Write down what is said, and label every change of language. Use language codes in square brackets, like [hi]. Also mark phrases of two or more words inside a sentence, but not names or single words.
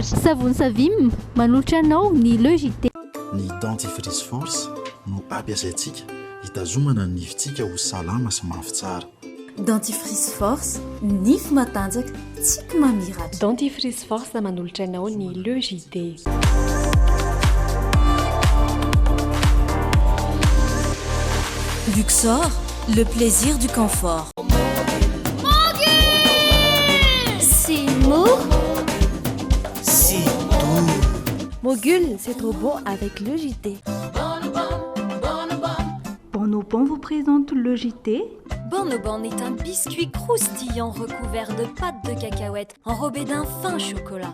[mg] Savony Savim manolotra anao ny logité. Ny dentifrice force no ampiasaintsika hitazomana ny nifintsika ho salama sy mafy tsara. Dentifrice force nify matanjaka tsy mamiratra. Dentifrice force manolotra anao ny logité. [fr] Luxor, le plaisir du confort. C'est mou. C'est doux. Mogul, c'est trop bon avec le JT. Bonobon vous présente le JT. Bonobon est un biscuit croustillant recouvert de pâte de cacahuète enrobé d'un fin chocolat.